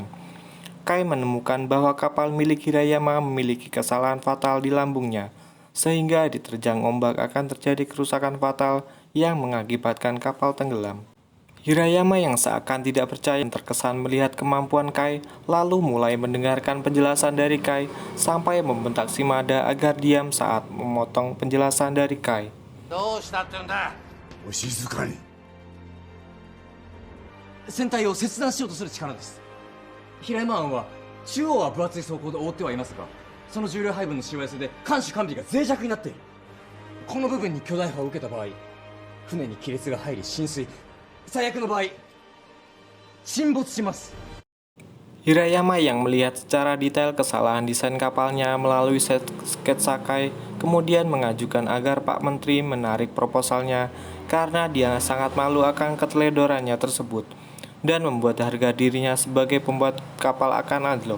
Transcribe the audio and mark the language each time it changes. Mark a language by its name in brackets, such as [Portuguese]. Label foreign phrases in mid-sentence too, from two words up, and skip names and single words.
[Indonesian] Kai menemukan bahwa kapal milik Hirayama memiliki kesalahan fatal di lambungnya, sehingga diterjang ombak akan terjadi kerusakan fatal yang mengakibatkan kapal tenggelam. Hirayama yang seakan tidak percaya terkesan melihat kemampuan Kai, lalu mulai mendengarkan penjelasan dari Kai sampai membentak Shimada agar diam saat memotong penjelasan dari Kai. [Japanese] お静かに。船体を切断しようとする力です。平山湾は中央は分厚い装甲で覆ってはいますが、その重量配分のしわ寄せで艦首完備が脆弱になっている。この部分に巨大波を受けた場合、船に亀裂が入り浸水、最悪の場合沈没します。 [Indonesian] Hirayama yang melihat secara detail kesalahan desain kapalnya melalui sketsa Kai, kemudian mengajukan agar Pak Menteri menarik proposalnya karena dia sangat malu akan keteledorannya tersebut dan membuat harga dirinya sebagai pembuat kapal akan anjlok.